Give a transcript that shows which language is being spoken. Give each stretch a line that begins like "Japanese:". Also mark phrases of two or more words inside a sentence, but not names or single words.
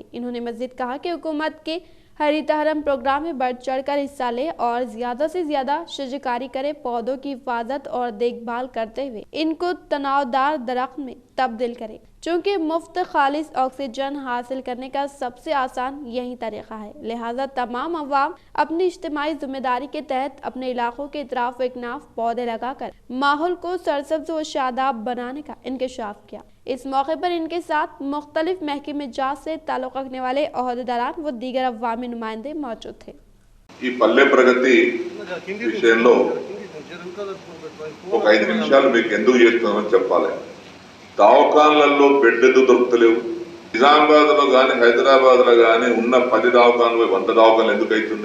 Urdu: انہوں نے مزید کہا کہ حکومت کے ہریتہرم پروگرام میں بڑھ چڑھ کر حصہ لے اور زیادہ سے زیادہ شجرکاری کرے، پودوں کی حفاظت اور دیکھ بھال کرتے ہوئے ان کو تناؤ دار درخت میں تبدیل کرے چونکہ مفت خالص آکسیجن حاصل کرنے کا سب سے آسان یہی طریقہ ہے، لہٰذا تمام عوام اپنی اجتماعی ذمہ داری کے تحت اپنے علاقوں کے اطراف و اکناف پودے لگا کر ماحول کو سرسبز و شاداب بنانے کا انکشاف کیا۔ اس موقع پر ان کے ساتھ مختلف محکمہ جات سے تعلق رکھنے والے عہدیداران و دیگر عوامی نمائندے موجود تھے۔
Telugu: ఈ పల్లె ప్రగతి విషయంలో ఒక 5 నిమిషాలు మీకు ఎందుకు చేస్తున్నామని చెప్పాలి. దవాఖాన్లలో బెడ్ ఎందుకు దొరుకుతలేవు? నిజామాబాద్లో కానీ హైదరాబాద్లో కానీ ఉన్న 10 దవాఖాన్లు 100 దవాఖాన్లు ఎందుకు అవుతున్నాయి?